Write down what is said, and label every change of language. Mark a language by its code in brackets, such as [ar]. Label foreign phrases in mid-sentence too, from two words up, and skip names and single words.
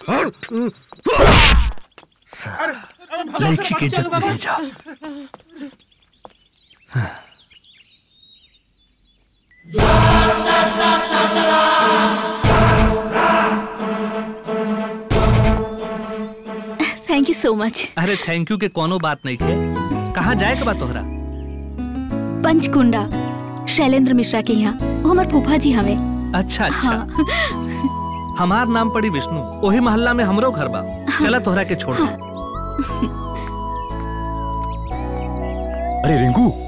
[bho] लड़की की इज्जत में ले जा। [en] Thank you so much. [bho] अरे [en] thank you [bho] के कोनो बात नहीं थे। कहाँ जाए के बात तोहरा? पंचकुंडा शैलेंद्र मिश्रा के यहाँ, वो हमार फूफा जी हमें। अच्छा अच्छा। हमार नाम पड़ी विष्णु, वही मोहल्ला में हमरो घर बा। चला तोहरा के छोड़। अरे रिंकू,